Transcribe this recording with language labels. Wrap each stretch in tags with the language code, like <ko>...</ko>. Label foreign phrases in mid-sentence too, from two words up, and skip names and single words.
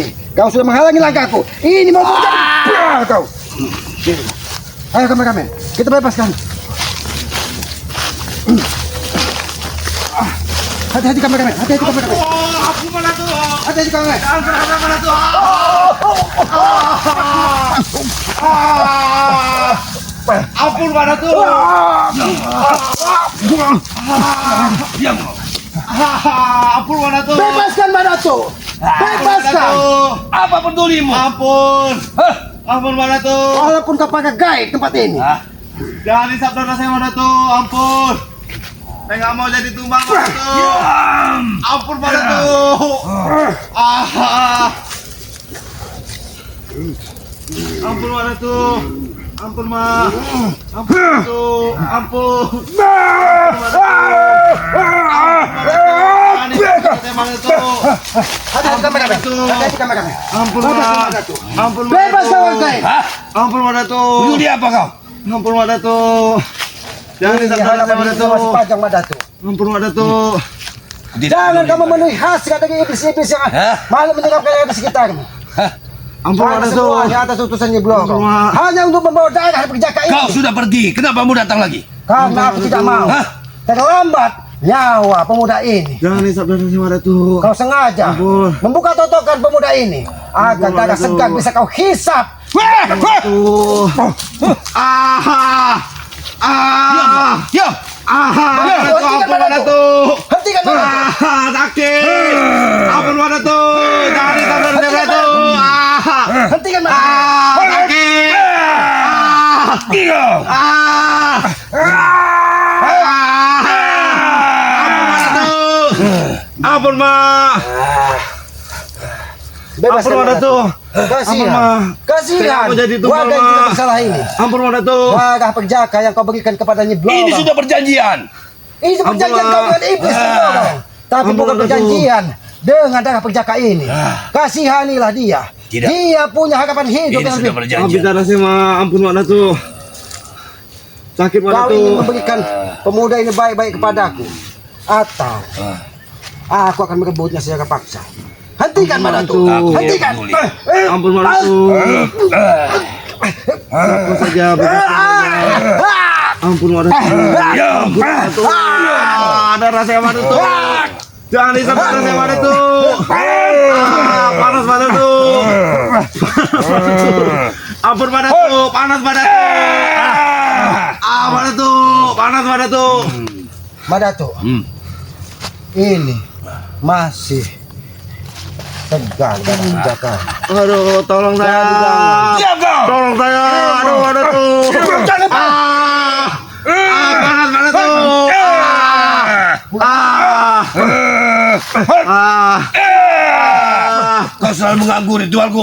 <id>Kau sudah menghalangi langkahku. Ini mau kau. Ini. Ayo kameramen, kita bebaskan. Hati-hati kameramen, hati-hati kameramen. Ampun Pak Datuk. Hati-hati kameramen. Jangan berharap Pak Datuk. Ampun Pak Datuk. Ampun Pak Datuk. Bebaskan Pak Datuk. Bebaskan. Apa pedulimu? Ampun. Ampun Pak Datuk. Walaupun kau pakai gaib tempat ini. Jangan hisap darah saya Pak Datuk. Ampun. Saya nggak mau jadi tumbang Pak Datuk. Ampun Pak Datuk. Ampun Pak Datuk. Ampun Ma. Ampun Datuk. Ampun. Hati-hati kameramen. Hati-hati kameramen. Ampun Bebaskan Ma. Pak Datuk. Ampun Pak Bebaskan Datuk. orang gaib. Ampun Pak Datuk. Peduli apa kau? Ampun Pak Datuk. Jangan Ini hisap darah saya Pak halaman Datuk. masih panjang Pak Datuk. Ampun Pak Datuk. Jangan kamu memenuhi hasrat dari iblis-iblis yang malah menyebabkan yang di sekitarmu. Ampun Pak Karena Datuk. semuanya atas utusannya Blorong. Ampun, Mak. Hanya untuk membawa darah perjaka ini. Kau sudah pergi, kenapa kamu datang lagi? Karena aku tidak mau. Hah? Terlambat nyawa pemuda ini. Jangan hisap darah saya Pak Datuk. Kau sengaja Ampun. membuka totokan pemuda ini agar Ampun, darah Datuk. segar bisa kau hisap. Tuh. Diam! Ampun Pak Datuk. Hentikan Pak Datuk. Sakit. Ampun Pak Datuk. Jangan hisap darah saya Pak Datuk. Hentikan Pak Datuk. Sakit. Diam! Ampun Ma. Bebaskan Ampun, Pak Datuk. Kasihan. Ampun, Ma. Kasihan. Saya mau jadi tumbal, Warga yang Ma. tidak bersalah ini. Ampun Pak Datuk. Darah perjaka yang kau berikan kepadanya Ini Blorong. sudah perjanjian. Ini perjanjian Ampun, kau dengan iblis Blorong. Tapi Ampun, bukan Datuk. perjanjian dengan darah perjaka ini. Kasihanilah dia. Tidak. Dia punya harapan hidup Ini yang sudah lebih. Maafin perjanjian. darah saya Ma. Ampun Pak Datuk. Sakit Pak Kau ingin Datuk. memberikan pemuda ini baik-baik kepadaku, atau aku akan merebutnya secara paksa. Hentikan Pak Datuk. Datuk. Hentikan. Peduli. Ampun Pak Datuk. Aku saja bebaskan saja. Ampun Pak Datuk. Diam! Darah saya Pak Datuk. Jangan hisap darah saya Pak Datuk. Panas Pak Datuk. Ampun Pak Datuk. Panas Pak Datuk. Pak Datuk. Panas Pak Datuk. Pak Datuk, ini masih tegar darah perjaka. Aduh, tolong saya. Diam kau! Tolong saya. Aduh, Pak Datuk. Panas Pak Datuk. Kau selalu mengganggu ritualku.</id>